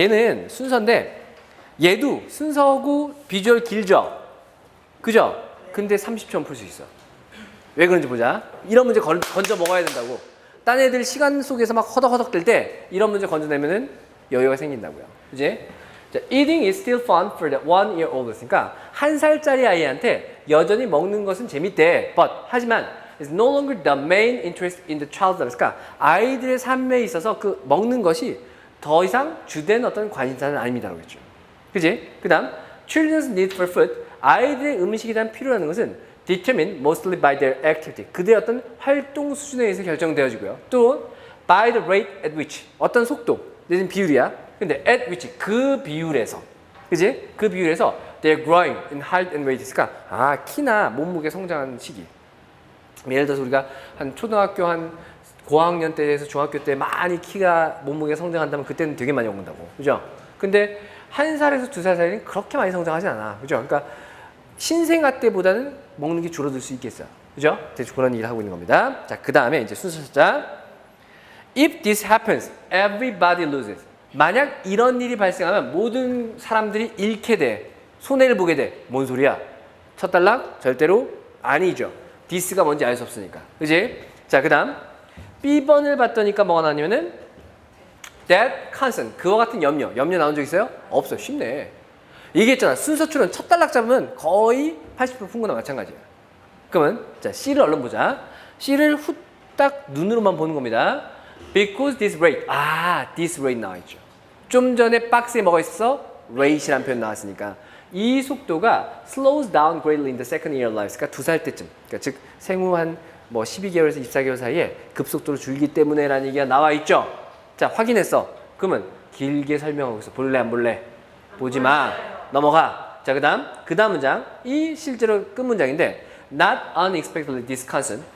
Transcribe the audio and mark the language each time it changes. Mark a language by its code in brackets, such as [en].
[ko] 얘는 순서인데 얘도 순서고 비주얼 길죠? 그죠? 근데 30초는 풀 수 있어. 왜 그런지 보자. 이런 문제 건져 먹어야 된다고. 딴 애들 시간 속에서 막 허덕허덕 될 때 이런 문제 건져내면은 여유가 생긴다고요. 그지? [en] 자, eating is still fun for the 1 year old. [ko] 그러니까 1살짜리 아이한테 여전히 먹는 것은 재밌대. [en] But [ko] 하지만 [en] is no longer the main interest in the child's life. [ko] 그러니까 아이들의 삶에 있어서 그 먹는 것이 더 이상 주된 어떤 관심사는 아닙니다라고 했죠. 그지? [en] 그다음 children's need for food. [ko] 아이들의 음식에 대한 필요라는 것은 [en] determined mostly by their activity. [ko] 그들의 어떤 활동 수준에 의해서 결정되어지고요. [en] 또 by the rate at which. [ko] 어떤 속도, 내지는 비율이야. 근데 at which 그 비율에서, 그지? 그 비율에서 [en] they're growing in height and weight. [ko] 그러니까 키나 몸무게 성장하는 시기. 예를 들어서 우리가 한 초등학교 한 고학년 때에서 중학교 때 많이 키가 몸무게 성장한다면 그때는 되게 많이 먹는다고, 그죠? 근데 1살에서 2살 사이는 그렇게 많이 성장하지 않아, 그죠? 그러니까 신생아 때보다는 먹는 게 줄어들 수 있겠어요, 그죠? 대충 그런 얘기를 하고 있는 겁니다. 자, 그 다음에 이제 순서 찾자. [en] If this happens, everybody loses. [ko] 만약 이런 일이 발생하면 모든 사람들이 잃게 돼, 손해를 보게 돼. 뭔 소리야? 첫 단락? 절대로 아니죠. this가 뭔지 알 수 없으니까, 그지? 자, 그 다음 B번을 봤더니까 뭐가 나왔냐면은 that concern, 그와 같은 염려 나온 적 있어요? 없어요. 쉽네. 얘기했잖아. 순서 추론 첫 단락 잡으면 거의 80% 푼 거나 마찬가지야. 그러면 자, C를 얼른 보자. C를 후딱 눈으로만 보는 겁니다. [en] Because this rate, [ko] this rate 나와있죠. 좀 전에 박스에 뭐가 있어? rate이라는 표현 나왔으니까 이 속도가 [en] slows down greatly in the second year life. [ko] 그러니까 2살 때쯤. 그러니까 즉 생후 한 뭐 12개월에서 24개월 사이에 급속도로 줄기 때문에라는 얘기가 나와 있죠. 자, 확인했어. 그러면 길게 설명하고 있어. 볼래 안 볼래? 보지 마. 넘어가. 자, 그다음 문장. 이 실제로 끝 문장인데 [en] not unexpectedly disconcerted.